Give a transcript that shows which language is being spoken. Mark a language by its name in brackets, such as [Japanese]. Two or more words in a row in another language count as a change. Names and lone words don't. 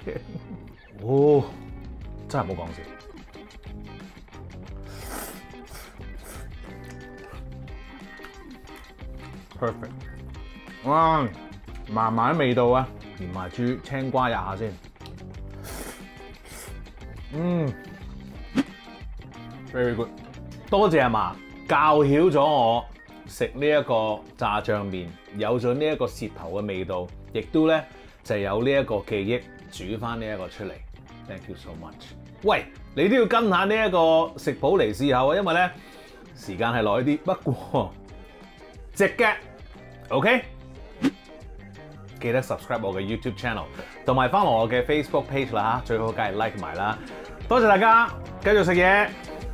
[Cantonese] 哦，真係冇講笑。Perfect。哇，慢慢味道啊，連埋住青瓜入下先。 [English] very good， [Cantonese] 多謝阿嫲教曉咗我食呢一個炸醬麵，有咗呢一個舌頭嘅味道，亦都咧就有呢一個記憶煮翻呢一個出嚟。 [English] Thank you so much。 [Cantonese] 喂，你都要跟下呢一個食譜嚟試下啊，因為咧時間係耐啲，不過值嘅。OK， 記得 subscribe 我嘅 [English] YouTube channel， [Cantonese] 同埋 follow我嘅 [English] Facebook page [Cantonese] 啦嚇，最好梗係 like 埋啦。多謝大家，繼續食嘢。